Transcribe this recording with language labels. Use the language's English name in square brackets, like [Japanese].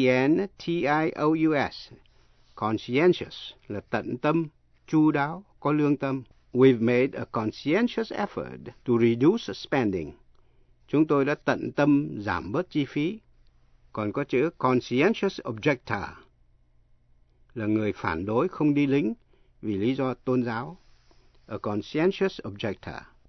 [Vietnamese] C-O-N-S-C-I-E-N-T-I-O-U-S. Conscientious là tận tâm, chu đáo, có lương tâm. [English] We've made a conscientious effort to reduce spending. [Vietnamese] Chúng tôi đã tận tâm giảm bớt chi phí. Còn có chữ conscientious objector là người phản đối không đi lính vì lý do tôn giáo. [English] A conscientious objector.